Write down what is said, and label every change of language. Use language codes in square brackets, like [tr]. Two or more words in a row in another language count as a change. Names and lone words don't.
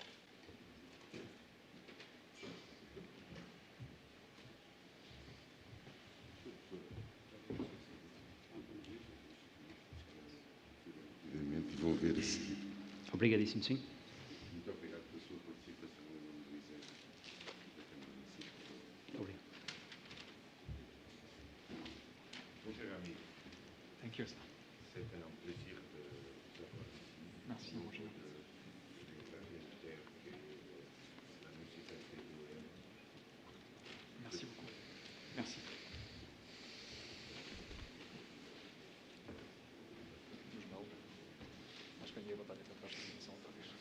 [pt] Vou ver a seguir. Obrigadíssimo, sim. Muito obrigado pela sua participação em nome do Exército da Câmara Municipal. Obrigado. [fr] Mon cher ami, [en] Thank you, sir. [fr] c'est un plaisir de vous avoir ici. Merci, mon cher. Merci beaucoup. Merci. [pt] Acho que ninguém vai estar aqui atrás da